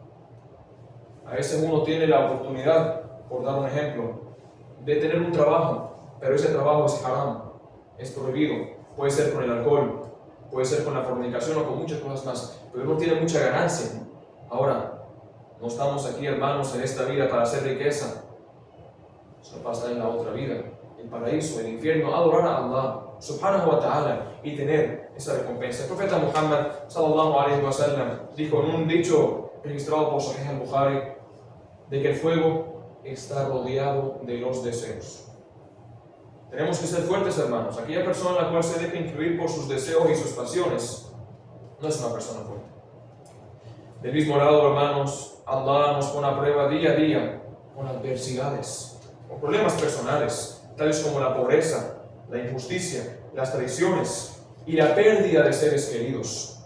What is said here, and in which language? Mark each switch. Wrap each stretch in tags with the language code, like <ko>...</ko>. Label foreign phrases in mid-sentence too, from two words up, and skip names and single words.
<es>A veces uno tiene la oportunidad, por dar un ejemplo, de tener un trabajo, pero ese trabajo es haram, es prohibido. Puede ser con el alcohol, puede ser con la fornicación o con muchas cosas más, pero uno tiene mucha ganancia. Ahora, no estamos aquí, hermanos, en esta vida para hacer riqueza. Eso pasa en la otra vida, el paraíso, el infierno, adorar a Allah</es> <ar>سبحانه وتعالى</ar> <es>y tener esa recompensa. El profeta Muhammad</es> <ar>صلى الله عليه وسلم</ar> <es>dijo en un dicho registrado por Sahih al-Bukhari de que el fuego está rodeado de los deseos. Tenemos que ser fuertes, hermanos. Aquella persona a la cual se deja influir por sus deseos y sus pasiones no es una persona fuerte. Del mismo lado, hermanos, Allah nos pone a prueba día a día con adversidades, con problemas personales, tales como la pobreza, la injusticia, las traiciones y la pérdida de seres queridos.</es>